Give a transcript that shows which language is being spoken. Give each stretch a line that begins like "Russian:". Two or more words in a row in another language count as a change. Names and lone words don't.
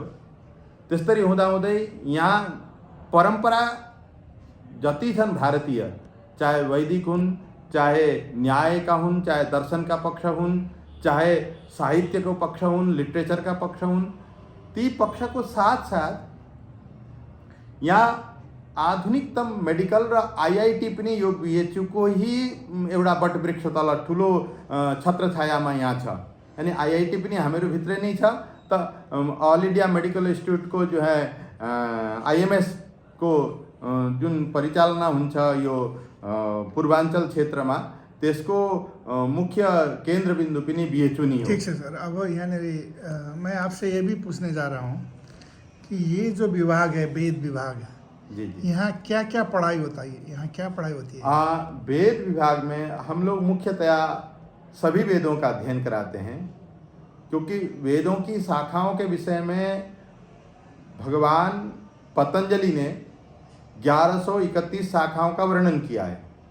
Nepali: त्यसरी हुँदाहुँदै यहाँ परम्परा जति छन् भारतीय, चाहे वैदिक हुन्, चाहे न्याय का हुन्, चाहे दर्शन का पक्ष हुन्, चाहे साहित्य को पक्ष हुन्, लिटरेचर का पक्ष हुन्, ती पक्ष को साथ साथ यहाँ आधुनिकतम मेडिकल र आईआईटी पनि यो बीएचयू को ही एउटा बटवृक्ष तल ठुलो छत्रछायामा यहाँ छ। अनि आईआईटी पनि हामीहरू भित्रै नै छ। त ऑल इंडिया मेडिकल इंस्टीट्यूट को जो है आईएमएस को जुन परिचालना हुन्छ यो पूर्वांचल क्षेत्रमा, त्यसको मुख्य केंद्र बिंदु पनि बीएचयू नहीं हो।
Hindi: ठीक है सर। अब यहाँ मैं आपसे ये भी पूछने जा रहा हूँ कि ये जो विभाग है, वेद विभाग, जी जी, यहाँ क्या क्या पढ़ाई होता है, यहाँ क्या पढ़ाई होती है? वेद विभाग में हम लोग मुख्यतया सभी वेदों का अध्ययन कराते हैं, क्योंकि वेदों की शाखाओं के विषय में भगवान पतंजलि ने 1131 शाखाओं का वर्णन किया है।